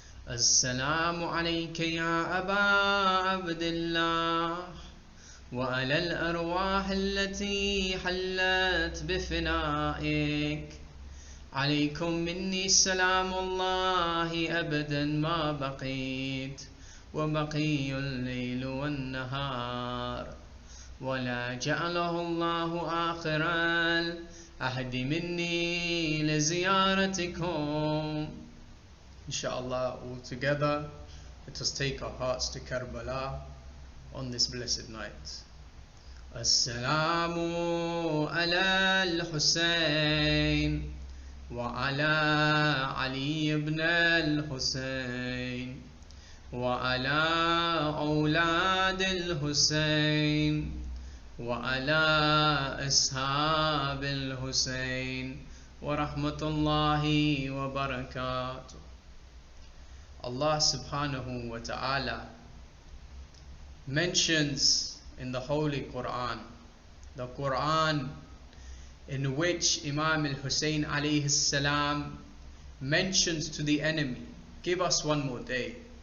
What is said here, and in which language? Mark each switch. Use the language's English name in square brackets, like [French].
[Arabic] السلام عليك يا أبا عبد الله وعلى الأرواح التي حلت بفنائك عليكم مني سلام الله أبدا ما بقيت وبقي الليل والنهار ولا جعله الله آخر العهد مني لزيارتكم. [English] Inshallah, all together let us take our hearts to Karbala on this blessed night. [Arabic] Assalamu ala al-Husayn وعلى علي بن الحسين وعلى أولاد الحسين وعلى أصحاب الحسين ورحمة الله وبركاته. [English] Allah subhanahu wa ta'ala mentions in the Holy Quran, the Quran in which Imam al-Hussein alayhi salam mentions to the enemy, give us one more day.